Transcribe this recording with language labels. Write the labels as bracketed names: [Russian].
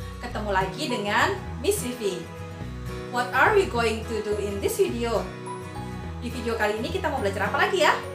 [Indonesian] Ketemu lagi dengan Miss Vivi. [English] What are we going to do in this video? [Indonesian] Di video kali ini kita mau belajar apa lagi ya?